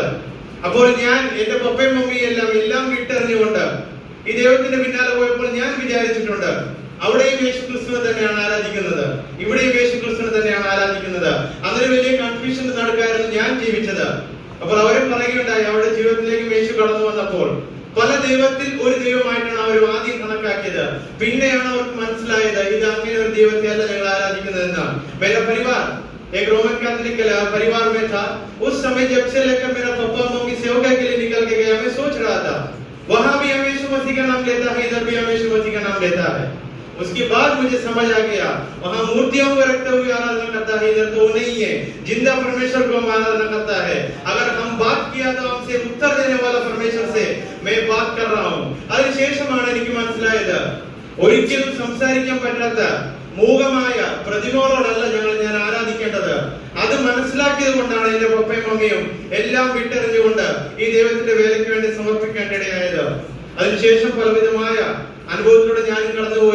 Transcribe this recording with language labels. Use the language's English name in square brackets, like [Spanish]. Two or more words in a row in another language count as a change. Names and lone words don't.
[Malayalam] അപ്പോൾ ഞാൻ എന്റെ പപ്പയും മമ്മിയും എല്ലാം വിട്ടെറിഞ്ഞുകൊണ്ട് ഈ ദൈവത്തിന്റെ പിന്നാലെ പോയപ്പോൾ ഞാൻ വിചാരിച്ചിട്ടുണ്ട് അവിടെയും യേശുക്രിസ്തുവിനെ തന്നെയാണ് ആരാധിക്കുന്നത്, ഇവിടെയും യേശുക്രിസ്തുവിനെ തന്നെയാണ് ആരാധിക്കുന്നത്. അങ്ങനെ വലിയ കൺഫ്യൂഷൻ നടക്കായിരുന്നു ഞാൻ ജീവിച്ചത്. അപ്പോൾ അവരും പറയുകയുണ്ടായി അവരുടെ ജീവിതത്തിലേക്ക് യേശു കടന്നു വന്നപ്പോൾ പല ദൈവത്തിൽ ഒരു ദൈവമായിട്ടാണ് അവർ ആദ്യം കണക്കാക്കിയത്. പിന്നെയാണ് അവർക്ക് മനസ്സിലായത് ഇത് അങ്ങനെ ഒരു ദൈവത്തെ അല്ല ഞങ്ങൾ ആരാധിക്കുന്നത് എന്നാണ്. [Hindi] मेरा परिवार एक रोमन कैथोलिक परिवार में था. उस समय जब से लेकर मेरा पापा मम्मी सेवकाई के लिए निकल के गया, मैं सोच रहा था वहां भी हम यीशु मसीह का नाम लेता है, इधर भी हम यीशु मसीह का नाम लेता है. उसके बाद मुझे समझ आ गया वहां मूर्तियों को रखते हुए आराधना करता है, इधर तो वो नहीं है, जिंदा परमेश्वर को हम आराधना करता है. अगर हम बात किया तो हमसे उत्तर देने वाला परमेश्वर से मैं बात कर रहा हूं. [Malayalam] അതിനുശേഷമാണ് എനിക്ക് മനസ്സിലായത് ഒരിക്കലും സംസാരിക്കാൻ പറ്റാത്ത മൂകമായ പ്രതിമകളോടല്ല ഞാൻ ആരാധിക്കേണ്ടത്. അത് മനസ്സിലാക്കിയത് കൊണ്ടാണ് എന്റെ പപ്പയും മമ്മിയും എല്ലാം വിട്ടെറിഞ്ഞുകൊണ്ട് ഈ ദൈവത്തിന്റെ വേലയ്ക്ക് വേണ്ടി സമർപ്പിക്കേണ്ടതായത്. അതിനുശേഷം പലവിധമായ അനുഭവത്തിലൂടെ ഞാൻ കടന്നുപോയി.